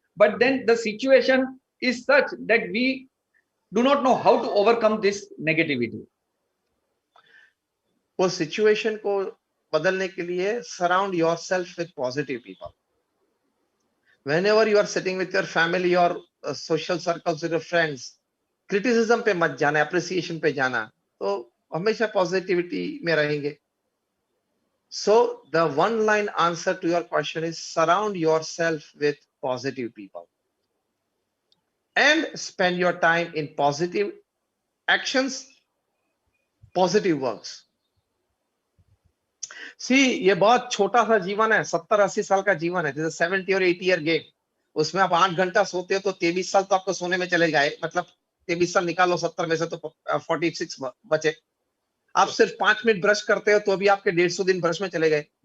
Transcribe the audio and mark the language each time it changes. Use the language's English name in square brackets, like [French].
[English] But then the situation is such that we do not know how to overcome this negativity. [Hindi] वो situation को बदलने के लिए [English] surround yourself with positive people. Whenever you are sitting with your family or social circles with your friends, criticism [Hindi] पे मत जाना, appreciation पे जाना, तो हमेशा पॉजिटिविटी में रहेंगे। [English] So the one line answer to your question is surround yourself with positive people and spend your time in positive actions, positive works. [Hindi] See, ये बहुत छोटा सा जीवन है, 70-80 साल का जीवन है, जैसे 70 और 80 ईयर गेम। उसमें आप 8 घंटा सोते हो तो 23 साल तो आपको सोने में चले गए, मतलब 23 साल निकालो 70 में से तो 46 बचे। आप सिर्फ 5 मिनट ब्रश करते हो तो भी आपके 150 दिन ब्रश में चले गए।